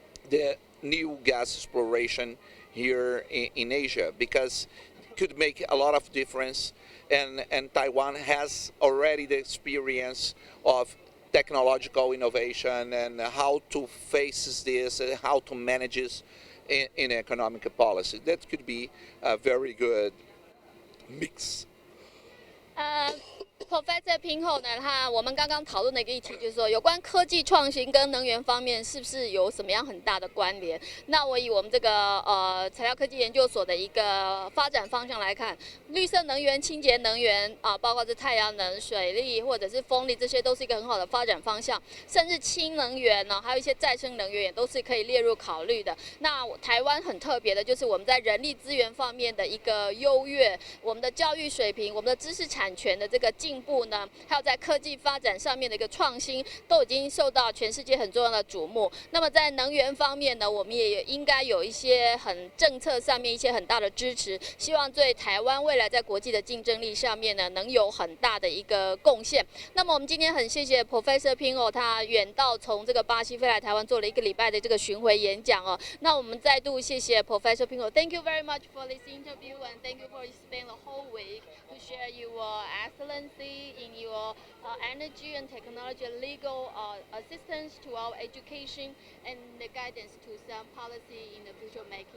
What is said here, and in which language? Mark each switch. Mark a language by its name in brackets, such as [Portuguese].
[English] the new gas exploration here in Asia, because it could make a lot of difference, and Taiwan has already the experience of technological innovation and how to face this and how to manage this in economic policy. That could be a very good mix. [Chinese] Professor Pinho 呢，我们刚刚讨论的一个议题就是说，有关科技创新跟能源方面是不是有什么样很大的关联？那我以我们这个材料科技研究所的一个发展方向来看，绿色能源、清洁能源包括是太阳能、水力或者是风力，这些都是一个很好的发展方向。甚至氢能源呢，还有一些再生能源也都是可以列入考虑的。那台湾很特别的就是我们在人力资源方面的一个优越，我们的教育水平、我们的知识产权的这个进步呢，还有在科技发展上面的一个创新，都已经受到全世界很重要的瞩目。那么在能源方面呢，我们也应该有一些很政策上面一些很大的支持，希望对台湾未来在国际的竞争力上面呢，能有很大的一个贡献。那么我们今天很谢谢 Professor Pinho， 他远道从这个巴西飞来台湾做了1个礼拜的这个巡回演讲哦。那我们再度谢谢 [English] Professor Pinho， Thank you very much for this interview and thank you for spending the whole week to share your excellency in your energy and technology and legal assistance to our education and the guidance to some policy in the future making.